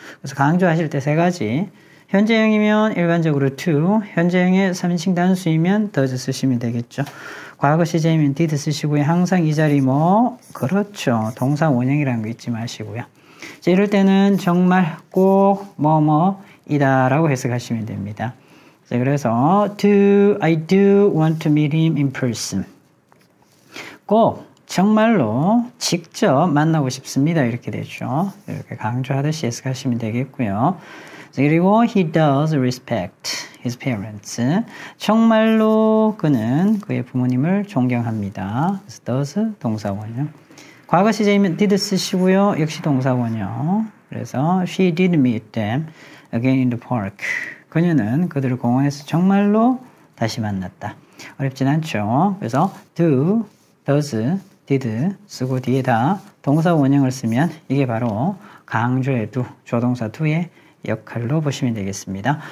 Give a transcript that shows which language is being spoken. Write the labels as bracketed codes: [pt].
[ko] 그래서 강조하실 때 세 가지. 현재형이면 일반적으로 to, 현재형의 3인칭 단수이면 does 쓰시면 되겠죠. 과거 시제이면 did 쓰시고요. 항상 이 자리 뭐 그렇죠. 동사 원형이라는 거 잊지 마시고요. 자, 이럴 때는 정말 꼭 뭐뭐이다 라고 해석하시면 됩니다. 자, 그래서 [en] I do want to meet him in person. [ko] 꼭 정말로 직접 만나고 싶습니다. 이렇게 되죠. 이렇게 강조하듯이 해석하시면 되겠고요. 그리고 [en] he does respect his parents. [ko] 정말로 그는 그의 부모님을 존경합니다. 그래서 does 동사 원형. 과거 시제이면 did 쓰시고요. 역시 동사 원형. 그래서 [en] she did meet them again in the park. [ko] 그녀는 그들을 공원에서 정말로 다시 만났다. 어렵진 않죠. 그래서 do, does, did 쓰고 뒤에다 동사 원형을 쓰면 이게 바로 강조의 do, 조동사 do의 역할로 보시면 되겠습니다.